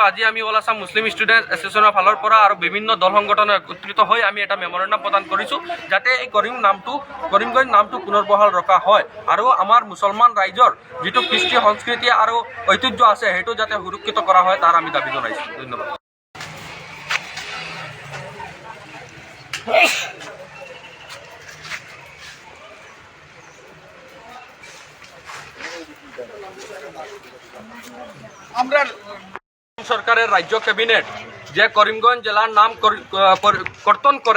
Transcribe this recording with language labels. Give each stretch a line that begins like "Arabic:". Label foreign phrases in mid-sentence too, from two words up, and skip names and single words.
Assamese: আজি আমি অল আছাম মুছলিম ষ্টুডেণ্ট এছ'চিয়েশ্যনৰ ফালৰ পৰা আৰু বিভিন্ন দল সংগঠনে একত্ৰিত হৈ আমি এটা মেমৰেণ্ডাম প্ৰদান কৰিছোঁ, যাতে এই কৰিমগঞ্জ নামটো পুনৰ বহাল ৰখা হয় আৰু আমাৰ মুছলমান ৰাইজৰ যিটো কৃষ্টি সংস্কৃতি আৰু ঐতিহ্য আছে সেইটো যাতে সুৰক্ষিত কৰা হয়, তাৰ আমি দাবী জনাইছোঁ। ধন্যবাদ।
Bangla: আমরা সরকারের রাজ্য ক্যাবিনেট যে করিমগঞ্জ জেলার নাম কর্তন করে